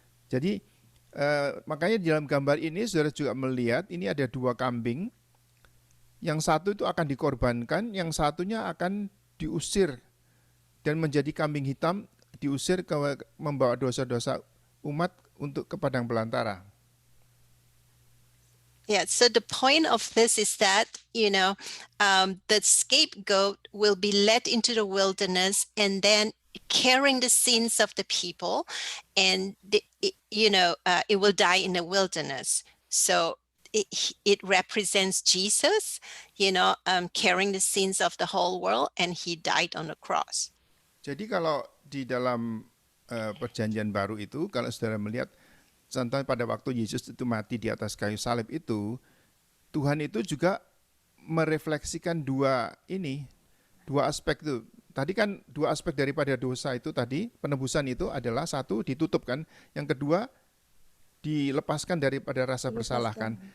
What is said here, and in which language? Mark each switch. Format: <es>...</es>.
<id>Jadi makanya di dalam gambar ini saudara juga melihat ini ada dua kambing. Yang satu itu akan dikorbankan, yang satunya akan diusir dan menjadi kambing hitam, diusir membawa dosa-dosa umat untuk ke padang belantara.</id> <en>Yeah, so the point of this is that, the scapegoat will be led into the wilderness and then carrying the sins of the people, and it will die in the wilderness. So it represents Jesus, carrying the sins of the whole world, and he died on the cross.</en> <id>Jadi kalau di dalam perjanjian baru itu, kalau saudara melihat, contohnya pada waktu Yesus itu mati di atas kayu salib itu, Tuhan itu juga merefleksikan dua aspek itu. Tadi kan dua aspek daripada dosa itu tadi, penebusan itu adalah satu ditutup kan, yang kedua dilepaskan daripada rasa bersalah kan.</id>